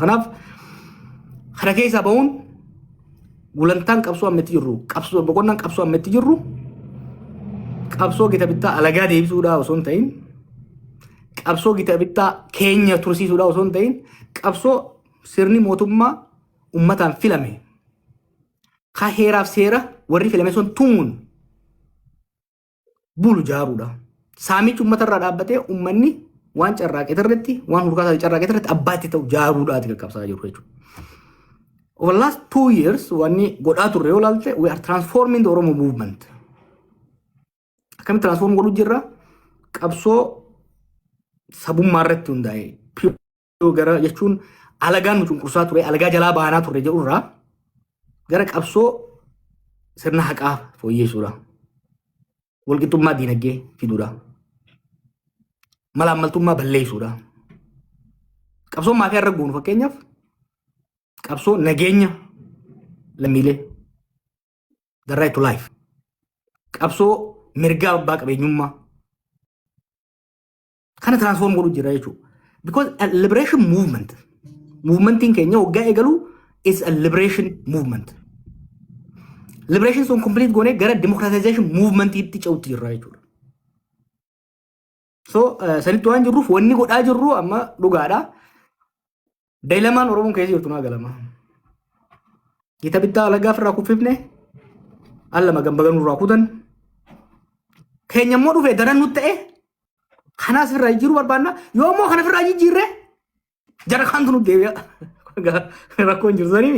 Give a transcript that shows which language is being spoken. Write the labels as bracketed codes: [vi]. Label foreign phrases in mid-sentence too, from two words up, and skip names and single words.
[om] Kanaaf kana keessaa bahuun gulantaan qabsoo ammetti jirru qabsoo boqonnaan qabsoo ammetti jirru qabsoo gita bittaa alagaa deebisuudhaa osoo hin ta'in qabsoo gita bittaa keenya tursiisuudhaa osoo hin ta'in qabsoo sirni mootummaa ummataan filame ka heeraaf seera warri filame sun tumuun bulu jaaruudha. Saamichi uummatarraa dhaabbatee uummanni waan carraaqee irratti waan hurkaasaa carraaqee irratti abbaatti ta'u jaaruudhaati qaqqabsaa jiru jechuudha. [en] Over the last 2 years, [om] wanni godhaa turre yoo ilaalte, [en] we are transforming the Oromo movement. [om] Akkamitti transform godhuu jirra? Qabsoo sabummaa irratti hundaa'e gara jechuun alagaan nu cunqursaa ture, alagaa jalaa baanaa turre jedhurraa gara qabsoo sirna haqaa fooyyeessuudha. Walqixxummaa diinagdee fiduudha. Malaammaltummaa balleessuudha. Qabsoo maafiyaa irra goonu fakkeenyaaf qabsoo nageenya lammiilee [en] the right to life. [om] Qabsoo mirgaa abbaa qabeenyummaa kana transform godhuu jira jechuudha. [en] Because a liberation movement, [om] movementiin keenya waggaa eegalu [en] is a liberation movement. [om] Liberation sun complete goonee gara democratization movementiitti ce'utti jirra jechuudha. So sanitti waan jirruuf wanni godhaa jirru amma dhugaadha. Daa'ilamaan Oromoon keessa jirtu naa galama. Gita bittaa alagaa ofirraa kuffifne allama gambaga nurraa kutan keenya immoo dhufe daran nutti ta'e kanaas irraa jiru barbaanna yoo immoo kana ofirraa jijjiirre jara kaantu nutti deebi'a rakkoon jiru saniimi.